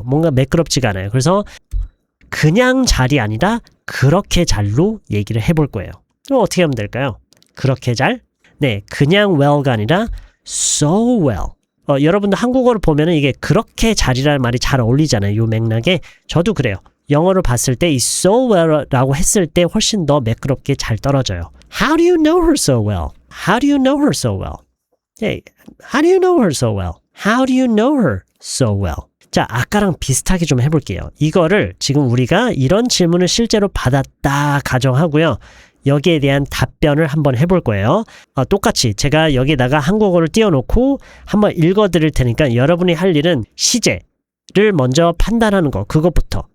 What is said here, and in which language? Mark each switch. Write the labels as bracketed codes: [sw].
[ko] 뭔가 매끄럽지가 않아요. 그래서 그냥 잘이 아니라 그렇게 잘로 얘기를 해볼 거예요. 그럼 어떻게 하면 될까요? 그렇게 잘? 네, 그냥 well가 아니라 [en] so well. [ko] 여러분도 한국어를 보면은 이게 그렇게 잘이라는 말이 잘 어울리잖아요. 요 맥락에. 저도 그래요. 영어를 봤을 때 이 [en] so well [ko] 라고 했을 때 훨씬 더 매끄럽게 잘 떨어져요. [en] How do you know her so well? How do you know her so well? Hey, how do you know her so well? How do you know her so well? [ko] 자, 아까랑 비슷하게 좀 해볼게요. 이거를 지금 우리가 이런 질문을 실제로 받았다 가정하고요. 여기에 대한 답변을 한번 해볼 거예요. 똑같이 제가 여기다가 한국어를 띄워놓고 한번 읽어드릴 테니까 여러분이 할 일은 시제를 먼저 판단하는 거, 그것부터.